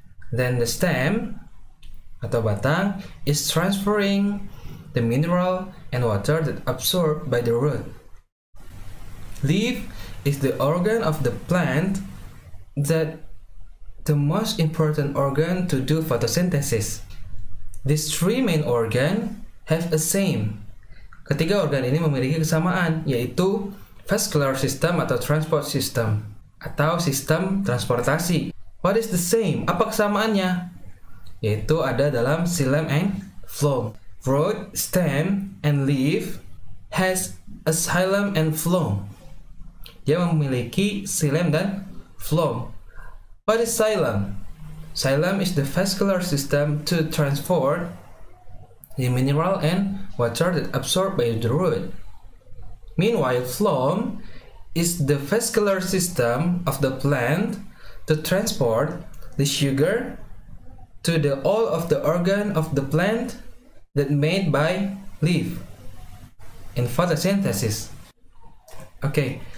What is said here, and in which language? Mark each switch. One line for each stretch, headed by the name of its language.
English: Then the stem
Indonesian: atau batang
English: is transferring the mineral and water that absorbed by the root. Leaf is the organ of the plant that the most important organ to do photosynthesis. These 3 main organ have a same.
Indonesian: Ketiga organ ini memiliki kesamaan, yaitu vascular system atau transport system atau sistem transportasi.
English: What is the same?
Indonesian: Apa kesamaannya? Yaitu ada dalam xylem and phloem.
English: Root, stem, and leaf has a xylem and phloem.
Indonesian: Dia memiliki xylem dan phloem.
English: What is xylem? Xylem is the vascular system to transport the mineral and water that absorbed by the root. Meanwhile, phloem is the vascular system of the plant to transport the sugar to all of the organ of the plant that made by leaf in photosynthesis. Okay.